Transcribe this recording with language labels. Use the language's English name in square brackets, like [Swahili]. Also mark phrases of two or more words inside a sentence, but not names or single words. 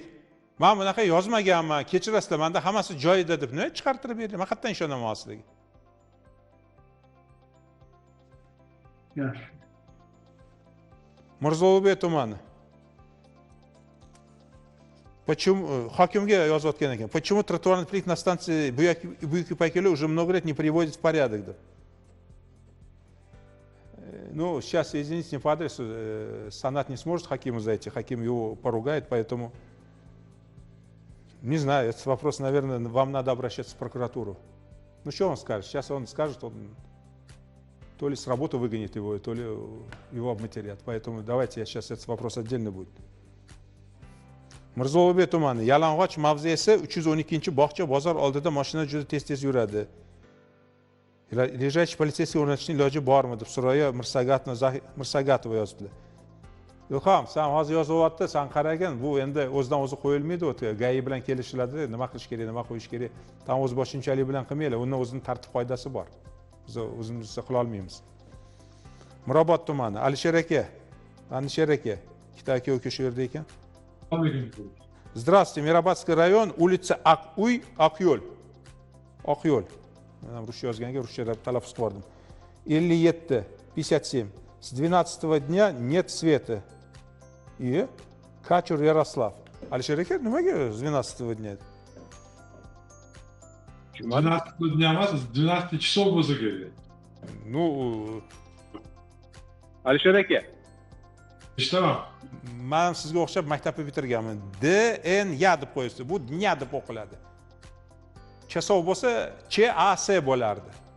[Uzbek] Men bunaqa yozmaganman. Kechirasizlar, menda hammasi joyida deb nima chiqartirib berdi? Men qayerdan ishonaman sizlarga? Yaxshi. Mirzo-Ulug'bek tumani. Почему hokimga yozayotgan ekan? [Russian] Почему тротуарный плит на станции Буйки-Пайкеле уже много лет не приводит в порядок? Ну, сейчас, извините, не по адресу, Санат не сможет Хакиму зайти, Хаким его поругает, поэтому, не знаю, этот вопрос, наверное, вам надо обращаться в прокуратуру. Ну, что он скажет? Сейчас он скажет, он то ли с работы выгонит его, то ли его обматерят. Поэтому давайте, сейчас этот вопрос отдельно будет. [Uzbek] Mirzo-Ulug'bek tumani, Yalang'och mavzesi 312-bog'cha bozor oldida mashina juda tez-tez yuradi. [Russian] Лежачий полицейский [Uzbek] o'rnatishning iloji bormi deb Suraya Mirsagatova yozibdilar. Ilhom, sen hozir yozyapti, sen qaragin, bu endi o'zidan o'zi qo'yilmaydi, GAI bilan kelishiladi, nima qilish kerak, nima qo'yish kerak. Tan o'z boshimchalik bilan qilmanglar, undan o'zining tartib qoidasi bor. Biz o'zimizcha qila olmaymiz. Mirobod tumani. Alisher aka. Alisher aka. Ikkita aka uka shu yerda ekan. [Russian] Здравствуйте, Mirobodskiy rayon, улица Aq'uy, Oqyo'l. [Uzbek] Oqyo'l. Mana ruscha yozganga ruscha talaffuz qildim. 57 57. [Russian] С 12 дня нет света. И Качур Ярослав. [Uzbek] Alisher aka, nimaga [Russian] с 12 дня? [Uzbek] 12 дня emas, 12 часов bo'lsa kerak. [Russian] Ну, [Uzbek] Alisher aka. Eshitaman. Men sizga o'xshab maktabni bitirganman. DNY deb qo'yasiz. Bu dnya deb o'qiladi. Chasov bo'lsa CHAS bo'lardi.